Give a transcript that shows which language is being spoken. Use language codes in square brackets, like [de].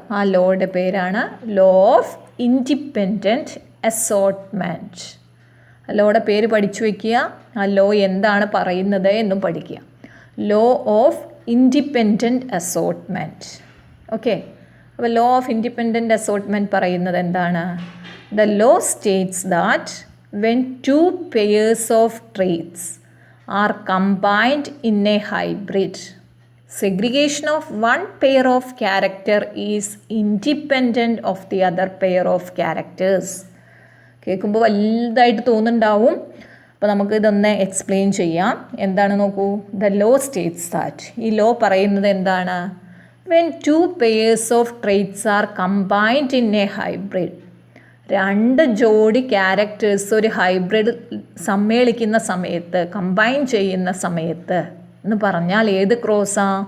[ml] ആ ലോയുടെ പേരാണ് law of independent assortment. ആ ലോയുടെ പേര് പഠിച്ചു വയ്ക്കുക. ആ ലോ എന്താണ് പറയുന്നത് എന്നും പഠിക്കുക. Law of independent assortment. Okay, അപ്പോൾ ലോ ഓഫ് ഇൻഡിപെൻഡൻറ്റ് അസോർട്ട്മെൻറ്റ് പറയുന്നത് എന്താണ്? [en] The law states that when 2 pairs of traits are combined in a hybrid, segregation of one pair of character is independent of the other pair of characters. [ml] കേൾക്കുമ്പോൾ വലുതായിട്ട് തോന്നുന്നുണ്ടാവും. അപ്പോൾ നമുക്ക് ഇതൊന്ന് explain ചെയ്യാം. എന്താണ് നോക്കൂ, [en] the law states that, [ml] ഈ law പറയുന്നത് എന്താണ്? [en] when 2 pairs of traits are combined in a hybrid, [ml] 2 ജോഡി ക്യാരക്ടേഴ്സ് ഒരു ഹൈബ്രിഡ് സമ്മേളിക്കുന്ന സമയത്ത്, കമ്പൈൻ ചെയ്യുന്ന സമയത്ത് എന്ന് പറഞ്ഞാൽ ഏത് ക്രോസാ?